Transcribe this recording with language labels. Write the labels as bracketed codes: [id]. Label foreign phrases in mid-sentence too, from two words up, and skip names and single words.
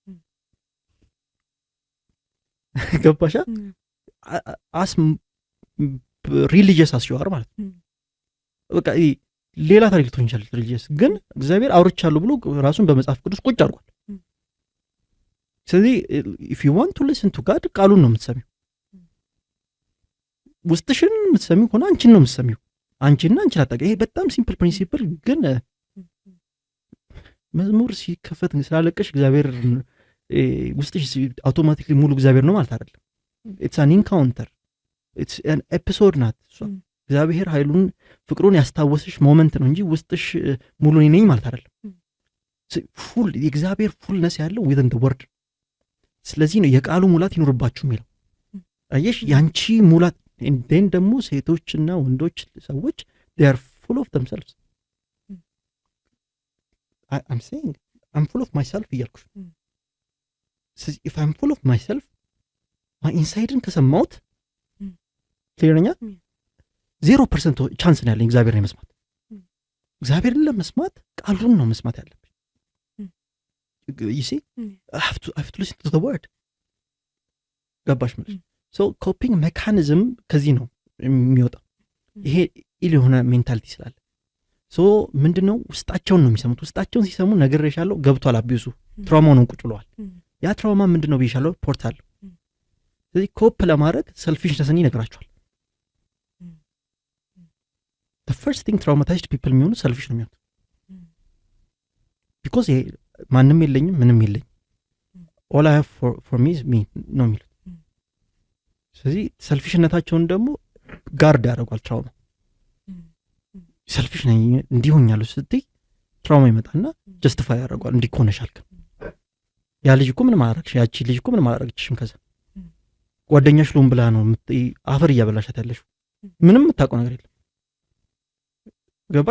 [am] ገባሻ አስ ሪሊጂየስ አስዩአር ማለት በቃ ሌላ ታሪክ ልትሆን ይችላል ሪሊጂየስ ግን እግዚአብሔር አውርቻለሁ ብሎ ራሱን በመጽሐፍ ቅዱስ ቁጭ አድርጓል ስለዚህ [en] if you want to listen to God [am] ቃሉን ነው የምትሰሚው ውስጥሽን የምትሰሚው ሆነ አንቺን ነው የምትሰሚው አንቺና አንቺ አጣቀ ይሄ በጣም ሲምፕል ፕሪንሲፕል ግን መዝሙር ሲከፈት ስላለቀሽ እግዚአብሔር ውስጥሽ አውቶማቲክሊ ሙሉ እግዚአብሔር ነው ማለት አይደለም [en] it's an encounter it's an episode [am] ናት እግዚአብሔር ኃይሉን ፍቅሩን ያስታወስሽ ሞመንት ነው እንጂ ውስጥሽ ሙሉ ነኝ ማለት አይደለም ፉል የእግዚአብሔር ፉልነስ ያለው [en] within the word [am] ስለዚህ ነው የቃሉ ሙላት ይኖርባችሁ የሚለው አየሽ ያንቺ ሙላት እንደን ደግሞ ሴቶችና ወንዶች ሰዎች [en] they are full of themselves I'm saying I'm full of myself [am] እያልኩሽ [en] if I'm full of myself my inside [am] ከሰማሁት ክሊርኛ 0% ቻንስ ነው ያለኝ እግዚአብሔርን ለመስማት እግዚአብሔርን ለመስማት ቃሉን ነው መስማት ያለብኝ [en] you see I have to listen to the word [am] ገባሽ ማለት [en] so coping mechanism [am] ከዚህ ነው የሚወጣው ይሄ ኢል የሆነ ሜንታሊቲ ስላለ ሶ ምንድነው ውስጣቸውን ነው የሚሰሙት። ውስጣቸውን ሲሰሙ ነግሬሻለሁ ገብቷል አቢዩሱ ትራውማውን ቁጭ ብለዋል። ያ ትራውማ ምንድነው ብዬሻለሁ ፖርታል። ስለዚህ ኮፕ ለማድረግ ሰልፊሽነስን ይነግራቸዋል። [en] the first thing traumatized people [am] የሚሆኑ ሰልፊሽ ነው የሚሆኑት because ማንም የለኝም ምንም የለኝም [en] all I have for me is me [am] ነው የሚሉት። ስለዚህ ሰልፊሽነታቸውን ደግሞ ጋርድ ያደርጓል ትራውማ። ሰልፊሽ ነኝ እንዲሆኛለሁ ስትይ ትራውማ ይመጣና ጀስቲፋይ ያደርጓል። እንዲኮነሻል ያ ልጅ እኮ ምንም አላረግሽ፣ ያቺ ልጅ እኮ ምንም አላረግችሽም። ከዛ ጓደኛሽ ሉም ብላ ነው አፈር እያበላሻት ያለሽ፣ ምንም የምታውቀው ነገር የለም። ገባሽ?